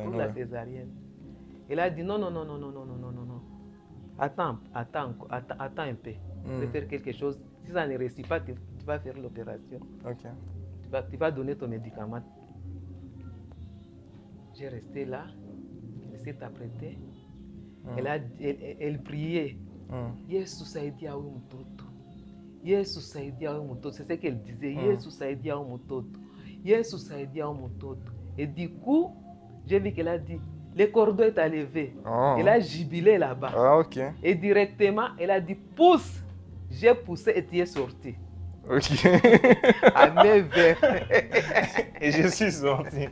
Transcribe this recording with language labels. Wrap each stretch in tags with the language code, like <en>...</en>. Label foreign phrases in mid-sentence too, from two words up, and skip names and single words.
<fr>Pour la césarienne. Elle a dit non. Attends un peu. Je vais faire quelque chose. Si ça ne réussit pas, tu vas faire l'opération. Okay. Tu vas donner ton médicament. J'ai resté là. Elle s'est apprêtée. Elle priait.</fr> <sw>Yesu saidia huyu mtoto. Yesu saidia huyu mtoto.</sw> <fr>C'est ce qu'elle disait.</fr> <sw>Yesu saidia huyu mtoto. Yesu saidia huyu mtoto.</sw> <fr>Et du coup, j'ai vu qu'elle a dit, le cordon est enlevé. Elle a jubilé là-bas. Okay. Et directement, elle a dit, pousse. J'ai poussé et tu es sorti. Ok. À 9 h. Et je suis sorti.</fr>